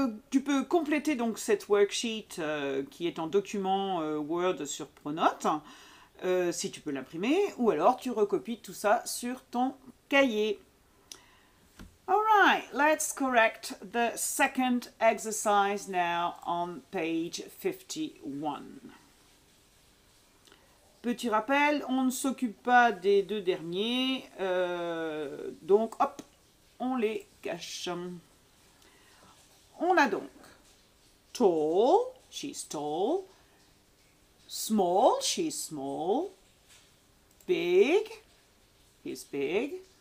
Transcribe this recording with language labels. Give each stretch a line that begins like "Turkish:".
French: Tu peux compléter donc cette worksheet qui est en document Word sur Pronote, si tu peux l'imprimer, ou alors tu recopies tout ça sur ton cahier.
English: Alright, let's correct the second exercise now on page 51.
French: Petit rappel, on ne s'occupe pas des 2 derniers, donc hop, on les cache. On a donc
English: tall, she's tall, Small, she's small. Big, he's big.